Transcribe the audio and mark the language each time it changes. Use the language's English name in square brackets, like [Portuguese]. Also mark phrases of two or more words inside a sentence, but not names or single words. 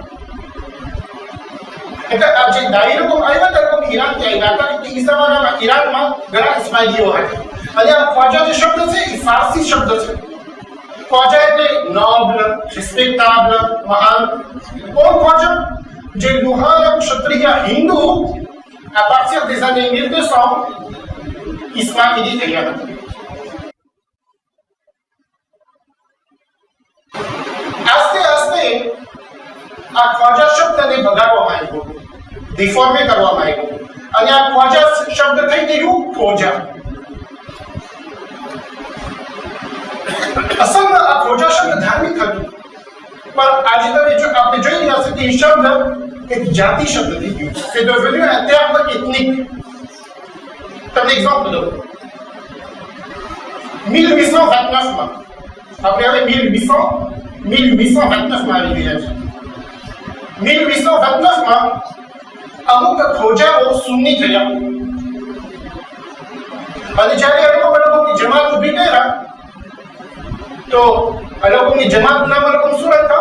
[Gujarati] એટલે આ જે દાળી લોકો આવ્યા હતા લોકો ઈરાનથી આવ્યા હતા. એ જમાનામાં ઈરાનમાં ઘણા ઇસ્માઇલીઓ હતા. અને આ ખ્વાજા જે શબ્દ છે ફારસી શબ્દ છે. ખ્વાજા એટલે [English] noble, respectable, [Gujarati] મહાન. કોણ ખ્વાજા? જે લુહાર ક્ષત્રિય હિન્દુ [French] à partir des années 1200 [Gujarati] ઇસ્માઇલી થયા હતા. આસ્તે આસ્તે આ ખ્વાજા શબ્દને બગાડવામાં આવ્યો, ડિફોર્મે કરવામાં આવ્યો અને આ ખ્વાજા શબ્દ થઈ ગયું ખોજા. અસલમાં આ ખોજા શબ્દ ધાર્મિક હતું, પણ આજે તમે જો આપણે જોઈ રહ્યા છે કે એ શબ્દ એક જાતિ શબ્દ થઈ ગયું. [French] C'est devenu un terme ethnique. [Gujarati] તમને એક્ઝામ્પલ દઉં. 1829 માં આપણે હવે 1829 માં આવી ગયા છે. 1829 માં અમુક ખોજાઓ સુન્ની થયા અને જ્યારે એ લોકોની જમાત ઉભી કર્યા તો એ લોકોની જમાત નામ શું હતા?